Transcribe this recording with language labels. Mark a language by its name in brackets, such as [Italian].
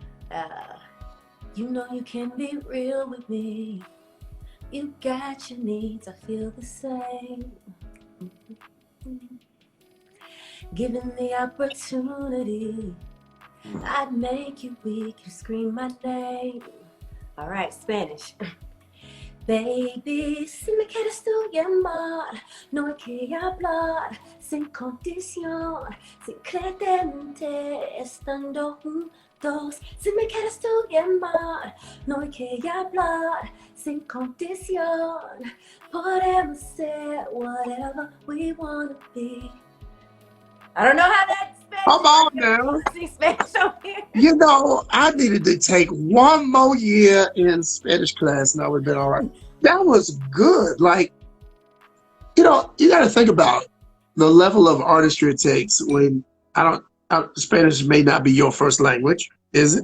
[English] Uh, you know you can be real with me. You got your needs, I feel the same. Given the opportunity, I'd make you weak, you scream my name. All right, Spanish. [Spanish] Baby, si me quieres tú llamar, no hay que hablar sin condición, secretamente estando juntos. Si me quieres tú llamar, no hay que hablar sin condición. Podemos ser [English] whatever we wanna be. I don't know how that Spanish Come on works. I'm now. supposed to see Spanish over here. I needed to take one more year in Spanish class and I would have been all right. That was good. Like, you got to think about the level of artistry it takes when Spanish may not be your first language, is it?